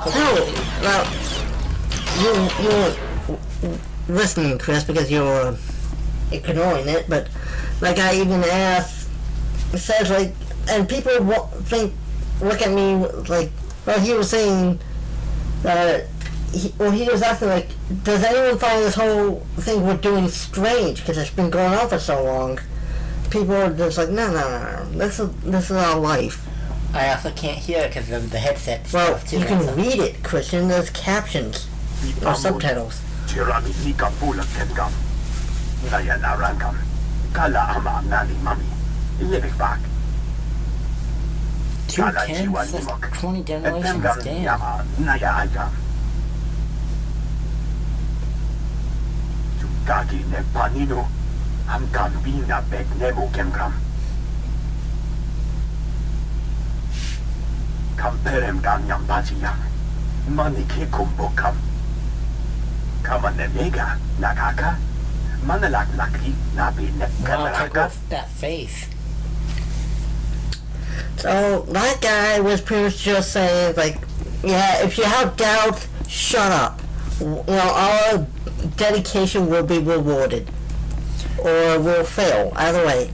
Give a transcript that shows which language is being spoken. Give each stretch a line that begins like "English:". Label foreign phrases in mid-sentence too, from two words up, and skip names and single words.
English: No, well, you were listening, Chris, because you were ignoring it, but like I even asked, it says like, and people look at me like, well, he was saying that, he was asking like, does anyone find this whole thing we're doing strange, because it's been going on for so long? People are just like, no, this is our life. I also can't hear it because of the headset Well, stuff too. you can read it, Christian, there's captions, or subtitles. Tirami nikam pula kengam. Naya narangam. Kala ama nani mami. Livik bak. 2 10, that's 20 generations, damn. Yama naya agam. Tukaki ne panino. Hamkam vina bek nemo kemgram. Kamperem ganyam bajiyam. Mani ke kumbokam. Kama ne mega nakaka. Manalak laki nabi ne Wow, check kamaraka. out that face. So, that guy was pretty much just saying, like, yeah, if you have doubt, shut up. You know, our dedication will be rewarded. Or will fail, either way.